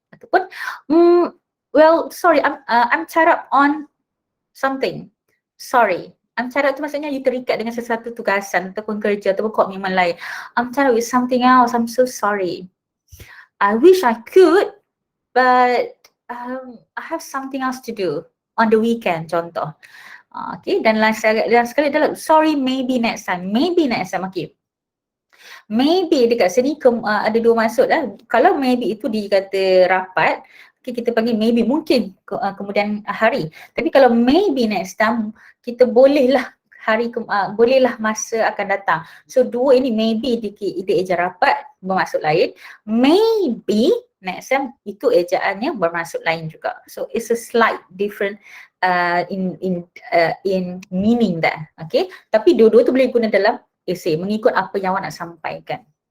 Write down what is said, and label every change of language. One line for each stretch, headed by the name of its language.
English: Ataupun well sorry I'm tied up on something. Sorry. I'm tied up
Malay: tu maksudnya you terikat dengan sesuatu tugasan ataupun kerja ataupun komitmen lain.
English: I'm tied up with something else. I'm so sorry. I wish I could, but I have something else to do on the weekend, contoh. Okay,
Malay: dan sekali adalah
English: sorry, maybe next time. Maybe next time, okay.
Malay: Maybe dekat sini ada dua maksud lah. Kalau maybe itu dikata rapat, okay, kita panggil maybe mungkin kemudian hari. Tapi kalau maybe next time, kita bolehlah bolehlah masa akan datang. So dua ini maybe dia eja rapat bermaksud lain. Maybe next time itu ejaannya bermaksud lain juga.
English: So it's a slight different in meaning there. Okay.
Malay: Tapi dua-dua tu boleh guna dalam essay mengikut apa yang awak nak sampaikan.